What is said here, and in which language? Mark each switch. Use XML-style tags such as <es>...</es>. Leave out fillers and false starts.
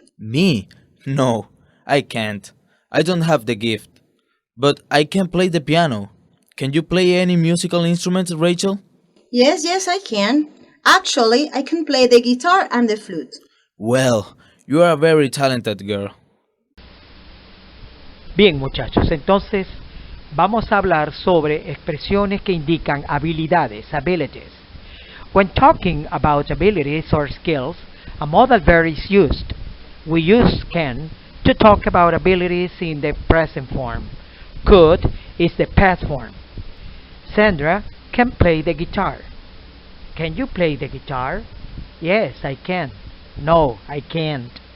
<en>Me? No, I can't. I don't have the gift. But I can play the piano. Can you play any musical instruments, Rachel? Yes, I can. Actually, I can play the guitar and the flute. Well, you are a very talented girl.</en> <es>Bien, muchachos, entonces vamos a hablar sobre expresiones que indican habilidades,</es> <en>abilities. When talking about abilities or skills, a modal verb is used. We use can to talk about abilities in the present form. Could is the past form. Sandra can play the guitar. Can you play the guitar? Yes, I can. No, I can't.</en>